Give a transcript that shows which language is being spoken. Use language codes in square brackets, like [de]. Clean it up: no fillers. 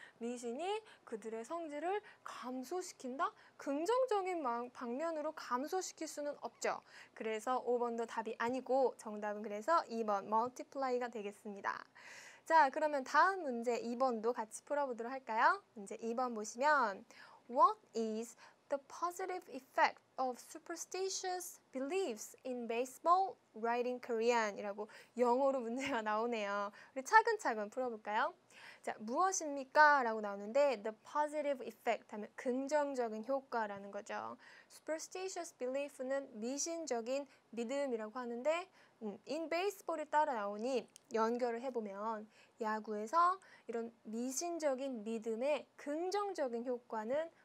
[ko] 미신이 그들의 성질을 감소시킨다? 긍정적인 방면으로 감소시킬 수는 없죠. 그래서 5번도 답이 아니고 정답은 그래서 2번 multiply가 되겠습니다. 자, 그러면 다음 문제 2번도 같이 풀어보도록 할까요? 문제 2번 보시면 [en] What is the positive effect of superstitious beliefs in baseball writing Korean? [ko] 이라고 영어로 문제가 나오네요. 우리 차근차근 풀어볼까요? 자, 무엇입니까? 라고 나오는데 the positive effect 하면 긍정적인 효과라는 거죠. superstitious belief는 미신적인 믿음이라고 하는데 in baseball이 따라 나오니 연결을 해보면 야구에서 이런 미신적인 믿음의 긍정적인 효과는